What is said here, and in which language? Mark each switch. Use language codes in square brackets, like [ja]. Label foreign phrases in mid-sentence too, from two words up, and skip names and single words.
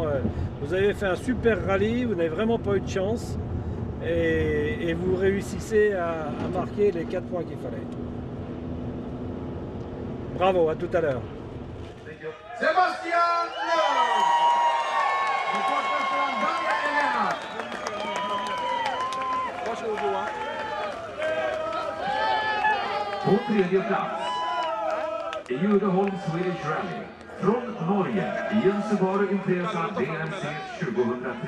[fr] Vous avez fait un super rallye. Vous n'avez vraiment pas eu de chance. Et vous réussissez à marquer les 4 points qu'il fallait. Bravo, à tout à l'heure. Sébastien Loeb. [sv] På tredje plats, Judeholm Swedish Rally från Norge i en Subaru Impreza DMC 2003.